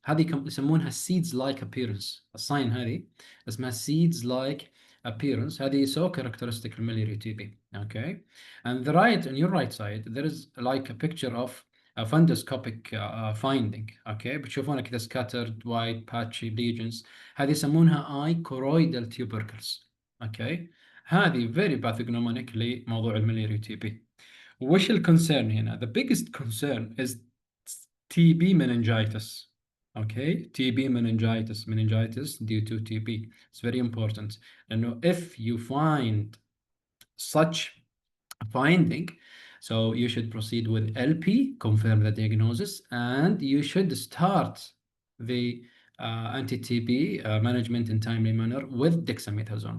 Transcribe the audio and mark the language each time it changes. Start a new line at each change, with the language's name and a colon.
Arabic: هذه يسمونها
English: seeds like appearance.
Arabic: الساين هذه اسمها seeds like appearance.
English: هذه so characteristic miliary TB. Okay. And the right on your right side there is like a picture of a fundoscopic finding. Okay.
Arabic: بتشوفونها كذا
English: scattered white patchy lesions.
Arabic: هذه يسمونها
English: eye choroidal tubercles. Okay.
Arabic: هذه
English: very pathognomonic
Arabic: لموضوع الملياري تي بي. وش الكونسيرن هنا؟
English: The biggest concern is TB meningitis. Okay, TB meningitis due to TB. It's very important. And if you find such finding, so you should proceed with LP, confirm the diagnosis, and you should start the anti-TB management in timely manner with dexamethasone.